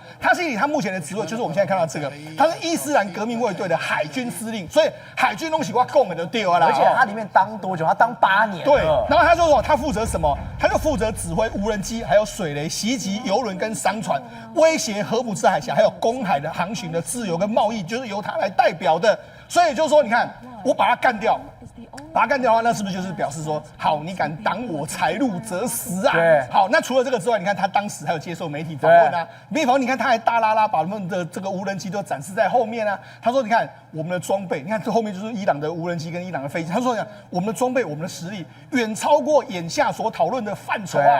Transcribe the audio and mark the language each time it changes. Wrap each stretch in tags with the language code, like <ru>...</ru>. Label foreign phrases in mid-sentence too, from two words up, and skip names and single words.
<zh>湯西里他目前的職位就是我們現在看到這個，他是伊斯蘭革命衛隊的海軍司令，所以海軍東西我供的都丟了。而且他裡面當多久？他當8年。對，然後他就說他負責什麼？他就負責指揮無人機，還有水雷襲擊郵輪跟商船，威脅荷姆茲海峽還有公海的航行的自由跟貿易，就是由他來代表的。所以就是說，你看我把他幹掉，把他幹掉的話，那是不是就是表示說，好，你敢擋我財路則死啊？對。好，那除了這個之外，你看他當時還有接受媒體訪問啊，媒體訪問，你看他還大拉拉把他們的這個無人機都展示在後面啊。他說，你看我們的裝備，你看這後面就是伊朗的無人機跟伊朗的飛機。他說，你看我們的裝備，我們的實力遠超過眼下所討論的範疇啊。</zh>